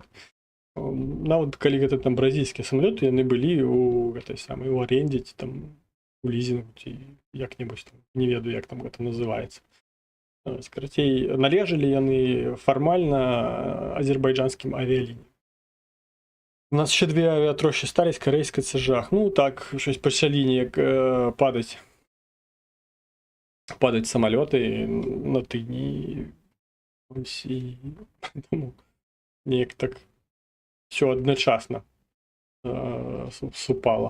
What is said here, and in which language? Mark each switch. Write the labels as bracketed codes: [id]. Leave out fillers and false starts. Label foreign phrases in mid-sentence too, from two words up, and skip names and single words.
[be] Нават калі гэта там бразільскія самалёты, яны былі у гэтай самай у арэндзе ці там у лізінгу ці як-небудзь там, не ведаю, як там гэта называецца. Скарацей, належалі яны фармальна азербайджанскім авіялініям. [uk] У нас ще 2 авіатрощі стались, корейська це жах. Ну так, щось почалі ніяк падать самоліти на тижні. Ось і тому ніяк так все одночасно супало.